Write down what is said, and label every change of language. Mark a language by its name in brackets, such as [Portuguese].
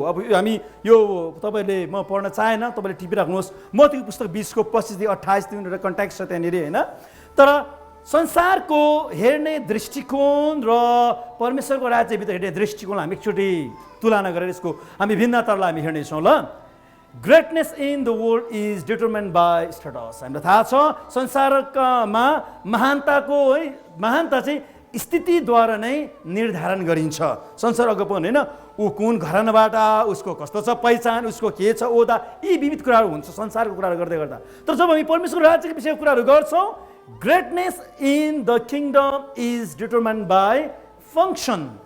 [Nepali] अब हामी यो तपाईँले म पढ्न चाहेन, तपाईँले टिपिराख्नुहोस्, मत्तीको पुस्तक 20को 25देखि 28 एउटा कन्ट्याक्ट छ त्यहाँनिर होइन। तर संसारको हेर्ने दृष्टिकोण र परमेश्वरको राज्यभित्र हेर्ने दृष्टिकोण हामी एकचोटि तुलना गरेर यसको हामी भिन्नतालाई हामी हेर्नेछौँ ल। [English] Greatness in the world is determined by status. [Nepali] हामीलाई थाहा छ संसारमा महानताको है महानता चाहिँ स्थितिद्वारा नै निर्धारण गरिन्छ। संसार अज्ञापन होइन, ऊ कुन घरानाबाट, उसको कस्तो छ पहिचान, उसको के छ ओदा, यी विविध कुराहरू हुन्छ संसारको कुराहरू गर्दै गर्दा। तर जब हामी परमेश्वरको राज्यको विषयको कुराहरू गर्छौँ, [English] Greatness in the kingdom is determined by function.